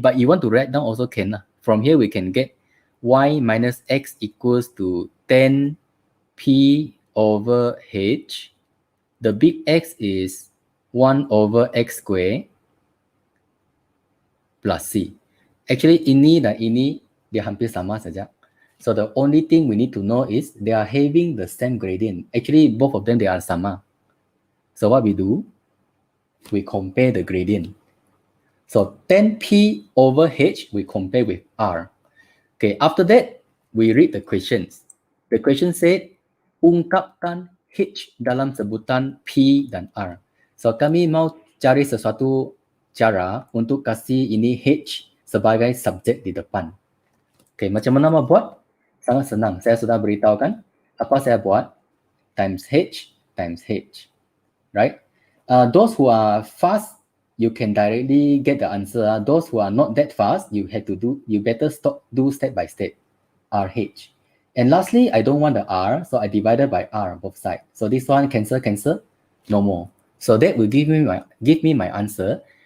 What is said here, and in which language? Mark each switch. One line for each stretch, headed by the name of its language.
English: But you want to write down also can. From here, we can get y minus x equals to 10p over h. The big X is 1 over x square plus c.
Malay: Actually, ini dan ini dia hampir sama saja.
English: So the only thing we need to know is they are having the same gradient. Actually, both of them, they are sama. So what we do, we compare the gradient. So 10p over h, we compare with r. Okay, after that, we read the questions. The question said,
Malay: ungkapkan h dalam sebutan p dan r. So kami mau cari sesuatu cara untuk kasih ini H sebagai subjek di depan. Okay, macam mana mau buat? Sangat senang. Saya sudah beritahu kan. Apa saya buat?
English: Times H times H. Right? Those who are fast, you can directly get the answer. Those who are not that fast, you better do step by step. RH. And lastly, I don't want the R, so I divided by R both sides. So this one cancel, no more. So that will give me my answer.